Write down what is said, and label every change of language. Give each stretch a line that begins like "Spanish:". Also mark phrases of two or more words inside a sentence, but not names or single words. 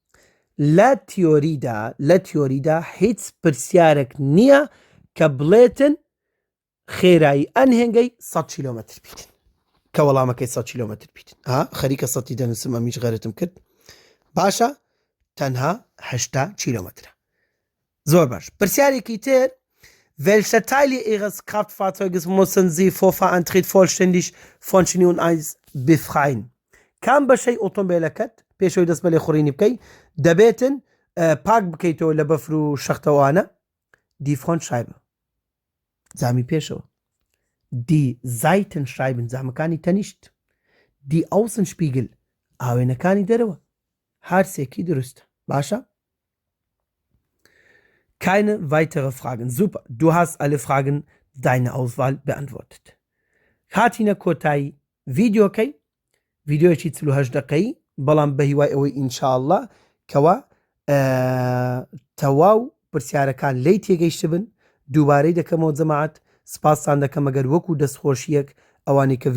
Central Kurdish: لە تیۆریدا هیچ پرسیارێک نییە کە بڵێتن خێرایی ئەنهێنگەی 100 کیلۆمەتر بیتن کە وەڵامەکەی 100 کیلۆمەتر بیتن خەریکە 100 دەنووسم ئەمیش غەرتم کرد باشە تەنها 80 کیلۆمەترە زۆر باش پرسیارێکی تر welche
German: Teile Ihres Kraftfahrzeuges müssen Sie vor Fahrtantritt vollständig von Schnee und Eis befreien
Central Kurdish: کام بەشەی ئۆتۆمبیلەکەت پێشەوەی دەست بە لێخوڕینی بکەی دەبێتن پاک بکەیتەوە لە بەفر و شەختەوانە
German: die Frontscheibe
Central Kurdish: زامی پێشەوە
German: die Seitenscheiben
Central Kurdish: زامەکانی تەنیشت
German: die Außenspiegel
Central Kurdish: ئاوێنەکانی دەرەوە هەرسێکی دروستە باشە
German: keine weitere Fragen super du hast alle Fragen deine Auswahl beantwortet
Central Kurdish: هاتینە کۆتایی ڤیدیۆکەی ڤیدیۆیەکی 48 دقەی بەڵام بە هیوای ئەوەی ئینشاءالله کەوا تەواو پرسیارەکان لی تێگەیشت بن دووبارەی دەکەمەوە جەماعەت سپاسان دەکەم ئەگەر وەکو دەستخۆشیەک ئەوانەی کە